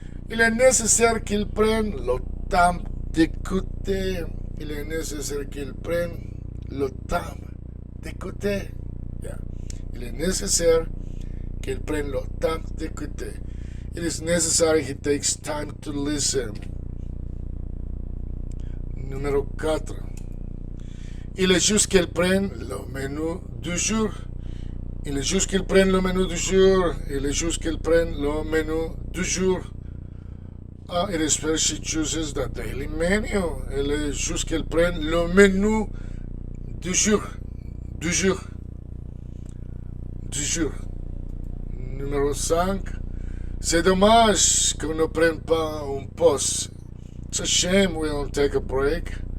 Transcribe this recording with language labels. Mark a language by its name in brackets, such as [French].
[French] Il est nécessaire qu'il prenne le temps d'écouter. Il est nécessaire qu'il prenne le temps d'écouter. Yeah. Il est nécessaire qu'il prenne le temps d'écouter. [English] It is necessary he takes time to listen. [French] Numéro 4. Il est juste qu'il prenne le menu du jour. Il est juste qu'il prenne le menu du jour. Il est juste qu'il prenne le menu du jour. [English] It is where she chooses the daily menu. [French] Il est juste qu'il prenne le menu du jour. Du jour. Numéro 5. C'est dommage qu'on ne prenne pas un pause. [English] It's a shame we don't take a break.